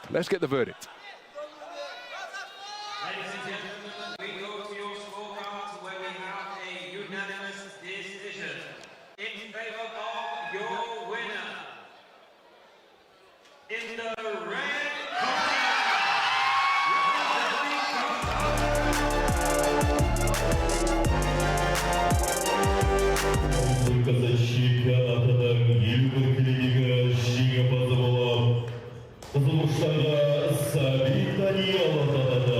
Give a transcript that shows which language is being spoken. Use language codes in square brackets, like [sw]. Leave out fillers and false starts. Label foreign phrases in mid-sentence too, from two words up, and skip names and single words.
[en] Let's get the verdict. Ladies and gentlemen, we go to your scorecards where we have a unanimous decision in favor of your winner. In the red corner, [kk] чемпионатының ел біріншілігі жеңімпазы болып, қызылұштарға Сәбит Даниал атанады.